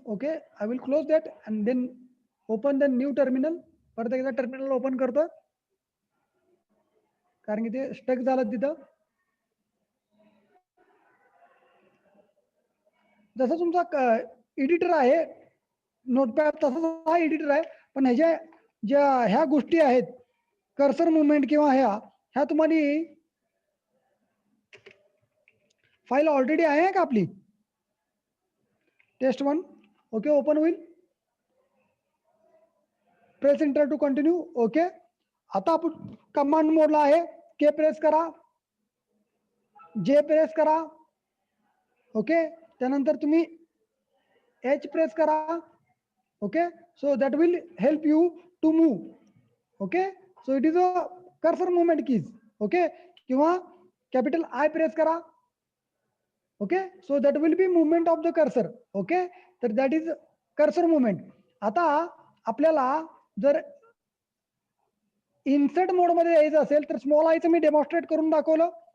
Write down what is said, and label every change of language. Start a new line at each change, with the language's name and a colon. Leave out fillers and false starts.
English: Okay, I will close that and then open the new terminal.
Marathi: परत एकदा terminal open करतो कारण की ते स्टक झालं तिथं. जसं तुमचा एडिटर आहे नोटपॅड तसं हा एडिटर आहे, पण ह्याच्या ज्या ह्या गोष्टी आहेत कर्सर मुवमेंट किंवा ह्या तुम्हाला फाईल ऑलरेडी आहे का आपली टेस्ट 1. ओके, ओपन होईल.
English: Press enter to continue.
Marathi: Okay, आता आपण कमांड मोडला आहे. के प्रेस करा, जे प्रेस करा. ओके, त्यानंतर तुम्ही एच प्रेस करा.
English: Okay, so that will help you to move. Okay, so it is a cursor movement keys. Okay,
Marathi: किंवा कॅपिटल आय प्रेस करा.
English: Okay, so that will be movement of the cursor.
Marathi: Okay,
English: तर that is cursor movement.
Marathi: आता आपल्याला जर insert मोड मध्ये यायचं असेल तर स्मॉल आयचं मी डेमॉन्स्ट्रेट करून दाखवलं.